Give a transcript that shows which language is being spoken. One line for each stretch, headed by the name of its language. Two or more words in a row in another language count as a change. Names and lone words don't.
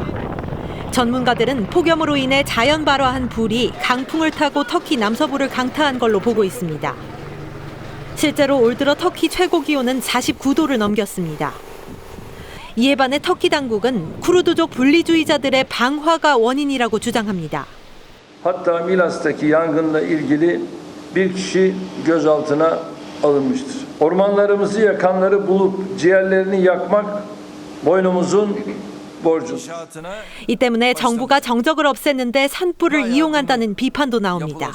Korean: 전문가들은 폭염으로 인해 자연 발화한 불이 강풍을 타고 터키 남서부를 강타한 걸로 보고 있습니다. 실제로 올 들어 터키 최고 기온은 49도를 넘겼습니다. 이에 반해 터키 당국은 쿠르드족 분리주의자들의 방화가 원인이라고 주장합니다.
Turkish: Hatta Milas'taki yangınla ilgili bir kişi gözaltına alınmıştır. Ormanlarımızı yakanları bulup ciğerlerini yakmak boynumuzun borcu.
Korean: 이 때문에 정부가 정적을 없앴는데 산불을 이용한다는 비판도 나옵니다.